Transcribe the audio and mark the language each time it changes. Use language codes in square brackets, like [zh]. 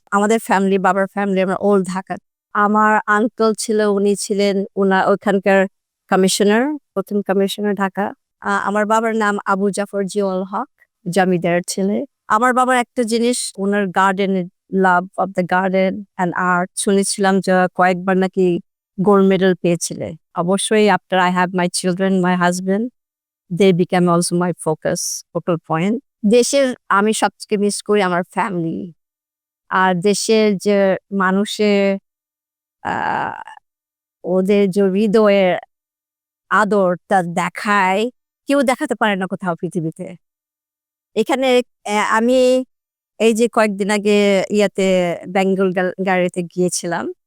[bn] আমাদের ফ্যামিলি, বাবার ফ্যামিলি আমরা ওল্ড ঢাকা। আমার আঙ্কেল ছিল, উনি ছিলেন ওখানকার কমিশনার, ১ম কমিশনার ঢাকা। আমার বাবার নাম আবু জাফর জিয়াউল হক, জমিদারের ছেলে। আমার বাবার একটা জিনিস উনার গার্ডেনের love of the garden and art শুনেছিলাম যে কয়েকবার নাকি গোল্ড মেডেল পেয়েছিলে। অবশ্যই [en] After I have my children, my husband, they became also my focal point. [bn] দেশের আমি সবথেকে মিস করি আমার ফ্যামিলি। আর দেশের যে মানুষের আ ওদের যে হৃদয়ের আদরটা দেখায়, কেউ দেখাতে পারে না কোথাও পৃথিবীতে। এখানে আমি এই যে কয়েকদিন আগে ইয়াতে বেঙ্গল গ্যালারিতে গিয়েছিলাম।